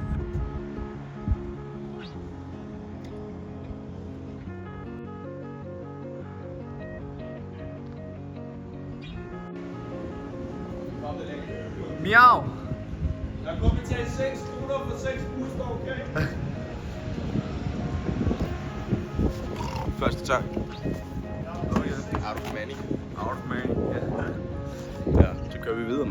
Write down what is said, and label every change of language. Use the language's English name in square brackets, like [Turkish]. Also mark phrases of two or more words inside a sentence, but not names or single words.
[Danish] Miau. Jeg kunne betale 6 kroner for 6 booster, okay? Første tak. [English] Out of money. Out of money. [Danish] Ja, så kører vi videre, mand.